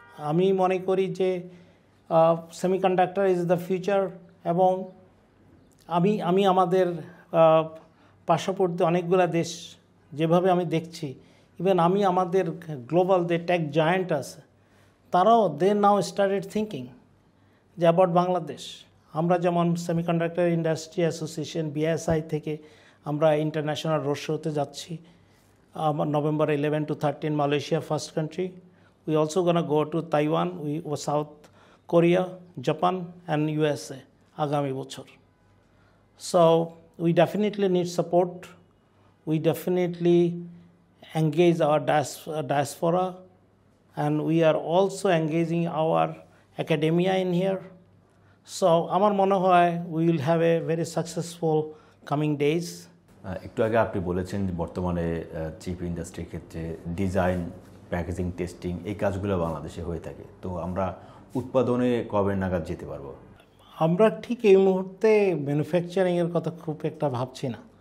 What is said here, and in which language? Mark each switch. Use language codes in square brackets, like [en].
[bn] আমি মনে করি যে [en] semiconductor is the future, [bn] এবং আমি আমাদের পার্শ্ববর্তী অনেকগুলো দেশ যেভাবে আমি দেখছি, ইভেন আমি আমাদের গ্লোবাল যে টেক জায়ান্ট আছে, তারাও [en] now started thinking [bn] যে অ্যাবাউট বাংলাদেশ। আমরা যেমন সেমিকন্ডাক্টর ইন্ডাস্ট্রি অ্যাসোসিয়েশন BSI থেকে আমরা ইন্টারন্যাশনাল রোড শোতে যাচ্ছি [en] November 11 to 13, Malaysia first country. We also gonna go to Taiwan, South Korea, Japan and USA [bn] agami bochor. [en] So we definitely need support. We definitely engage our diaspora, and we are also engaging our academia in here. So [bn] আমার মনে হয় [en] we will have a very successful coming days. [bn] একটু আগে আপনি বলেছেন যে বর্তমানে chip ইন্ডাস্ট্রির ক্ষেত্রে ডিজাইন, প্যাকেজিং, টেস্টিং এই কাজগুলো বাংলাদেশে হয়ে থাকে। তো আমরা উৎপাদনে কবে নাগাদ যেতে পারবো? আমরা ঠিক এই মুহূর্তে ম্যানুফ্যাকচারিংয়ের কথা খুব একটা ভাবছি না।